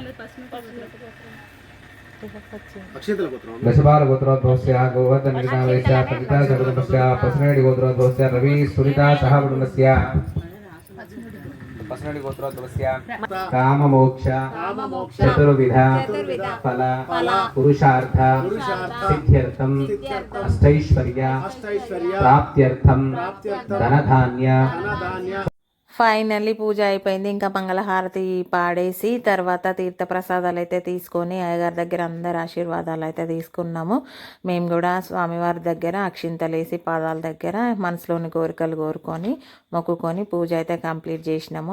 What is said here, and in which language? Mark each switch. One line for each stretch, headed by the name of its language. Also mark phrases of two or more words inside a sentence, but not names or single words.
Sanskrit: दशबाल गोत्रोद्भवस्य गोवर्धन नामदेश पंडिता सह कुटुंबस्य पसनेडी गोत्रोद्भवस्य रवि सुनीता सह कुटुंबस्य काम मोक्ष चतुर्विध फल पुरुषार्थ सिद्ध्यर्थम अष्टैश्वर्य प्राप्त्यर्थम धनधान्य.
Telugu: ఫైనల్లీ పూజ అయిపోయింది. ఇంకా మంగళహారతి పాడేసి తర్వాత తీర్థప్రసాదాలు అయితే తీసుకొని అయ్యగారి దగ్గర అందరు ఆశీర్వాదాలు అయితే తీసుకున్నాము. మేము కూడా స్వామివారి దగ్గర అక్షింతలేసి పాదాల దగ్గర మనసులోని కోరికలు కోరుకొని మొక్కుకొని పూజ అయితే కంప్లీట్ చేసినాము.